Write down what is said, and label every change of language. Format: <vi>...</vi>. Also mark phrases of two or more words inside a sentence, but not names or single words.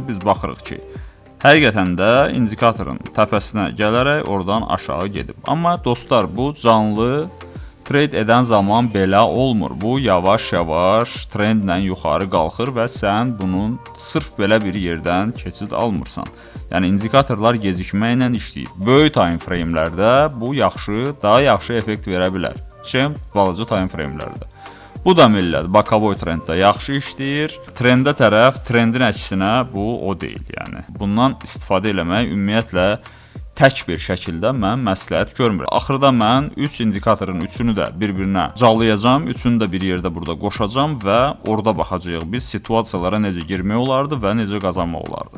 <az>Biz baxırıq ki, həqiqətən də indikatorun təpəsinə gələrək oradan aşağı gedib. Amma dostlar, bu canlı trade edən zaman belə olmur. Bu yavaş-yavaş trendlə yuxarı qalxır və sən bunun sırf belə bir yerdən keçid almırsan. Yəni indikatorlar gecikməklə işləyir. Böyük</az> <en>time frame-</en> <az>lərdə bu yaxşı, daha yaxşı effekt verə bilər. Çim balaca</az> <en>time frame-</en> <az>lərdə. Bu da millət bokovoy trenddə yaxşı işləyir. Trendə tərəf, trendin əksinə bu o deyil. Yəni bundan istifadə eləmək ümumiyyətlə tək bir şəkildə mən məsləhət görmürəm. Axırda mən 3 indikatorun üçünü də bir-birinə callayacağam, üçünü də bir yerdə burada qoşacağam və orada baxacağıq biz situasiyalara necə girmək olardı və necə qazanmaq olardı.</az>